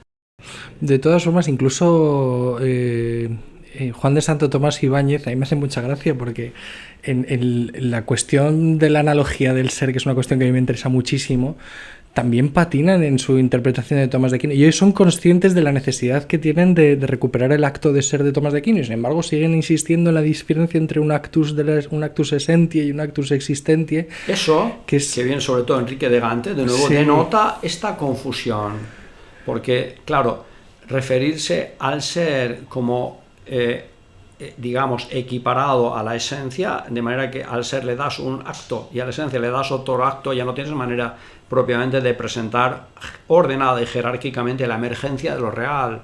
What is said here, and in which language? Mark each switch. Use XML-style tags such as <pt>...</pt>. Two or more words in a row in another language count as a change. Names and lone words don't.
<es>De todas formas, incluso Juan de Santo Tomás Ibáñez, a mí me hace mucha gracia porque en la cuestión de la analogía del ser, que es una cuestión que a mí me interesa muchísimo, también patinan en su interpretación de Tomás de Aquino, y ellos son conscientes de la necesidad que tienen de recuperar el acto de ser de Tomás de Aquino, y sin embargo siguen insistiendo en la diferencia entre un</es> <la>actus essentiae</la> <es>y un</es> <la>actus existentiae.</la> <es>Eso, que viene sobre todo Enrique de Gante, de nuevo, sí, denota esta confusión, porque, claro, referirse al ser como digamos, equiparado a la esencia, de manera que al ser le das un acto y a la esencia le das otro acto, ya no tienes manera propiamente de presentar ordenada y jerárquicamente la emergencia de lo real.</es>